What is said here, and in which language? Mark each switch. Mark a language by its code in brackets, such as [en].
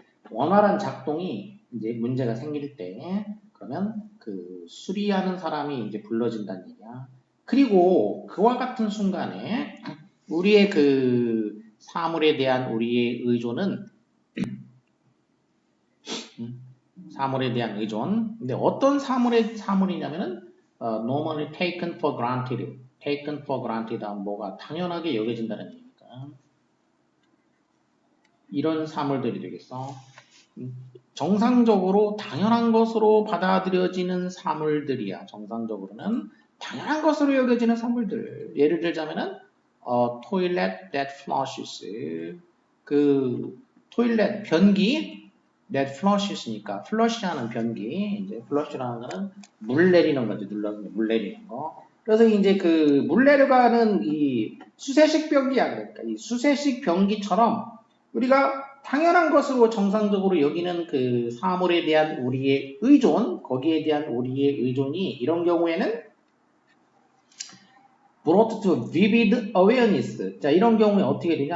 [ko] 원활한 작동이 이제 문제가 생길 때, 그러면 그 수리하는 사람이 이제 불러진다는 얘기야. 그리고 그와 같은 순간에 우리의 그 사물에 대한 우리의 의존은 사물에 대한 의존. 근데 어떤 사물이냐면은 [en] normally taken for granted. taken for granted [ko] 하면 뭐가 당연하게 여겨진다는 얘기니까. 이런 사물들이 되겠어. 정상적으로 당연한 것으로 받아들여지는 사물들이야. 정상적으로는 당연한 것으로 여겨지는 사물들. 예를 들자면은 [en] toilet that flushes. [ko] 그 토일렛 변기 [en] that flushes [ko] 니까 flush하는 변기. 이제 flush라는 거는 물 내리는 거지. 눌러서 물 내리는 거. 그래서 이제 그 물 내려가는 이 수세식 변기야. 그러니까 이 수세식 변기처럼 우리가 당연한 것으로 정상적으로 여기는 그 사물에 대한 우리의 의존, 거기에 대한 우리의 의존이 이런 경우에는 [en] brought to vivid awareness. [ko] 자, 이런 경우에 어떻게 되냐?